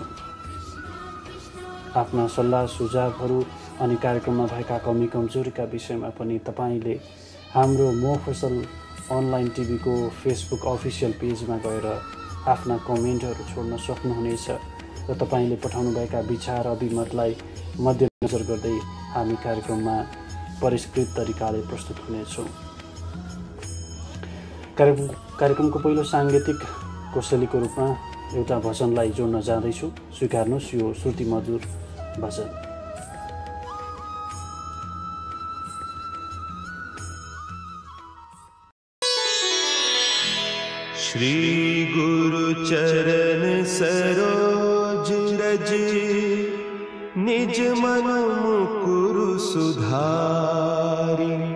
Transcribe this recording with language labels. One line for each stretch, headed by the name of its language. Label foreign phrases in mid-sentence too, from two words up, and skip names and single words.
Nepali: आफ्ना सल्लाह सुझावहरू अनि कार्यक्रममा भएका कमी कमजोरीका विषयमा पनि तपाईँले हाम्रो मफसल अनलाइन टिभीको फेसबुक
English: official pageमा
Nepali: गएर आफ्ना कमेन्टहरू छोड्न सक्नुहुनेछ र तपाईँले पठाउनुभएका विचार अभिमतलाई मध्यनजर गर्दै हामी कार्यक्रममा परिष्कृत तरिकाले प्रस्तुत हुनेछौँ। कार्यक्रमको पहिलो साङ्गीतिक कोसेलीको रूपमा एउटा भजनलाई जोड्न जाँदैछु। स्वीकार्नुहोस् यो श्रुतिमधुर भजन।
Awadhi: श्री गुरु चरण सरोज रज, निज मन मुकुरु सुधारि।